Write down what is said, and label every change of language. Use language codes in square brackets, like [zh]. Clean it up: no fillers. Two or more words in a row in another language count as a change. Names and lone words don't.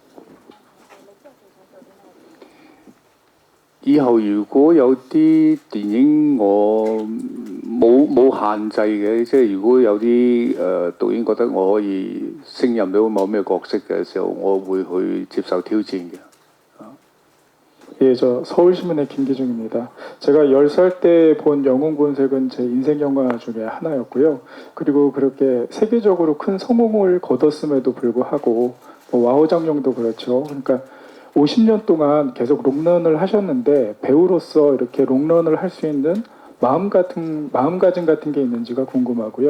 [yue] 以後如果有啲電影我冇限制嘅，即係如果有啲導演覺得我可以勝任到某咩角色嘅時候，我會去接受挑戰嘅。 [ko] 예, 저 서울신문의 김기중입니다. 제가 10살 때 본 영웅본색은 제 인생 영화 중에 하나였고요. 그리고 그렇게 세계적으로 큰 성공을 거뒀음에도 불구하고 와우장룡도 그렇죠. 그러니까 50년 동안 계속 롱런을 하셨는데 배우로서 이렇게 롱런을 할 수 있는 마음가짐 같은 게 있는지가 궁금하고요.